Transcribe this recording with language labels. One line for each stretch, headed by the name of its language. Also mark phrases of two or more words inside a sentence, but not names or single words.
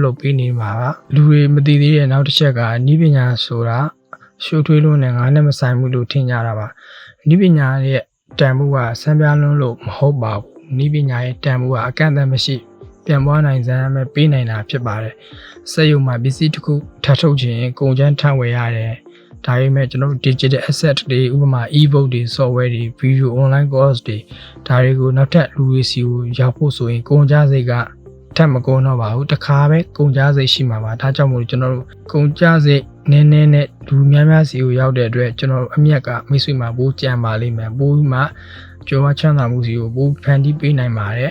Burmese: လုပ်ပေးနေမှာပါလူတွေမသိသေးတဲ့နောက်တစ်ချက်ကနည်းပညာဆိုတာရှုပ်ထွေးလို့နဲ့ငါနဲ့မဆိုင်ဘူးလို့ထင်ကြတာပါနည်းပညာရဲ့တန်ဖိုးကစံပြား လုံးလို့မဟုတ်ပါဘူးနည်းပညာရဲ့တန်ဖိုးကအကန့်အသတ်မရှိပြန်ပွားနိုင်စမ်းပဲပေးနိုင်တာဖြစ်ပါတယ်စက်ရုံမှာပစ္စည်း တစ်ခုထပ်ထုတ်ခြင်းကုန်ကျန်းထပ်ဝယ်ရတယ်ဒါပေမဲ့ကျွန်တော်တို့
English: digital asset
Burmese: တွေဥပမာ e-book တွေ software တွေ
English: video online course
Burmese: တွေဒါတွေကိုနောက်ထပ်လူတွေစီကိုရောက်ဖို့ဆိုရင်ကုန်ကျစရိတ်ကထပ်မကုန်တော့ပါဘူးတစ်ခါပဲကုန်ကျစရိတ်ရှိမှာပါဒါကြောင့်မို့ကျွန်တော်တို့ကုန်ကျစရိတ်နည်းနည်းနဲ့လူများများစီကိုရောက်တဲ့အတွက်ကျွန်တော်တို့အမြက်ကမိတ်ဆွေမှာပိုးကြံပါလိမ့်မယ်ပိုးမှကျော်ဝချမ်းသာမှုစီကိုပိုးဖန်တီးပေးနိုင်ပါတယ်